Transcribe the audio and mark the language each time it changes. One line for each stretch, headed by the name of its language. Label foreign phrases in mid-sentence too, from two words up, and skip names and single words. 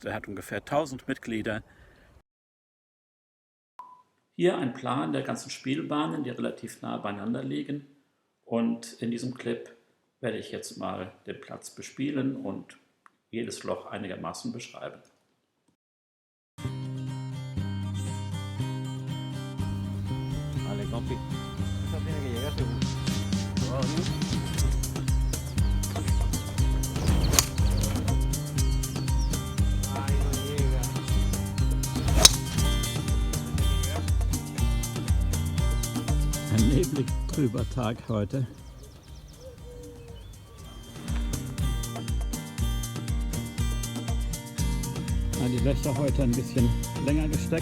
German: Er hat ungefähr 1000 Mitglieder. Hier ein Plan der ganzen Spielbahnen, die relativ nah beieinander liegen. Und in diesem Clip werde ich jetzt mal den Platz bespielen und jedes Loch einigermaßen beschreiben.
Spanish: Vale, compi. Esta tiene que llegar seguro. Ay, no llega.
German: Ein neblig trüber Tag heute. Die Löcher heute ein bisschen länger gesteckt.